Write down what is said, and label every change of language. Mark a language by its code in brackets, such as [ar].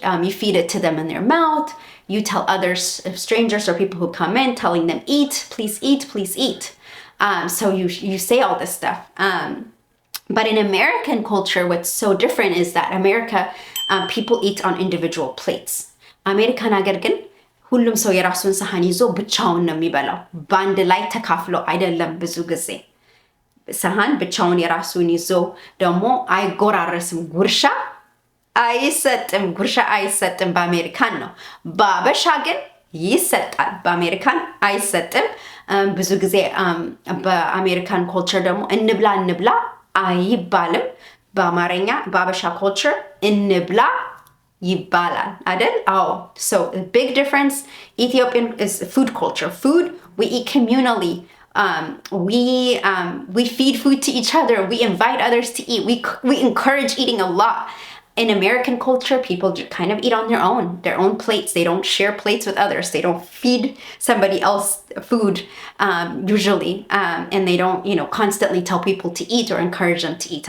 [en] You feed it to them in their mouth. You tell others, strangers or people who come in, telling them eat, please eat, please eat. So you say all this stuff. But in American culture, what's so different is that America, people eat on individual plates. American [am] ሀገር ግን ሁሉም ሰው የራሱን ሰሃን ይዞ ብቻውን ነው የሚበላው። ባንድ ላይ ተካፍሎ አይደለም። ብዙ ጊዜ ሰሃን ብቻውን የራሱን ይዞ ደግሞ አይጎራረስም። ጉርሻ አይሰጥም። በአሜሪካን ነው። በአበሻ ግን ይሰጣል። በአሜሪካን አይሰጥም። ብዙ ጊዜ በአሜሪካን ኮልቸር ደግሞ እንብላ አይባልም። በአማርኛ በአበሻ ኮልቸር እንብላ ይባላል አይደል? [en] So a big difference. Ethiopian is food culture. Food, we eat communally. We feed food to each other. We invite others to eat. We encourage eating a lot. In American culture, people kind of eat on their own plates. They don't share plates with others. They don't feed somebody else food usually, and they don't, constantly tell people to eat or encourage them to eat.